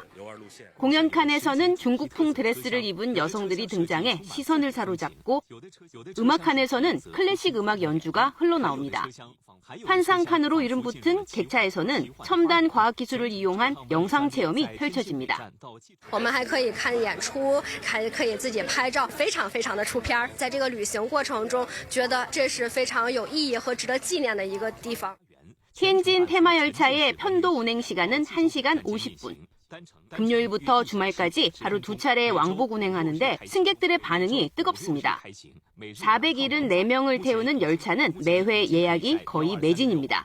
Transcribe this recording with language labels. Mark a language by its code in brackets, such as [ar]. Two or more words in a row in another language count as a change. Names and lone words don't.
[ko] 공연 칸에서는 중국풍 드레스를 입은 여성들이 등장해 시선을 사로잡고 음악 칸에서는 클래식 음악 연주가 흘러나옵니다. 환상 칸으로 이름 붙은 객차에서는 첨단 과학기술을 이용한 영상 체험이 펼쳐집니다. [zh] 我们还可以看演出，还可以自己拍照，非常非常的出片。在这个旅行过程中，觉得这是非常有意义和值得纪念的一个地方。 [ko] 텐진 테마 열차의 편도 운행 시간은 1시간 50분. 금요일부터 주말까지 하루 2차례 왕복 운행하는데 승객들의 반응이 뜨겁습니다. 474명을 태우는 열차는 매회 예약이 거의 매진입니다.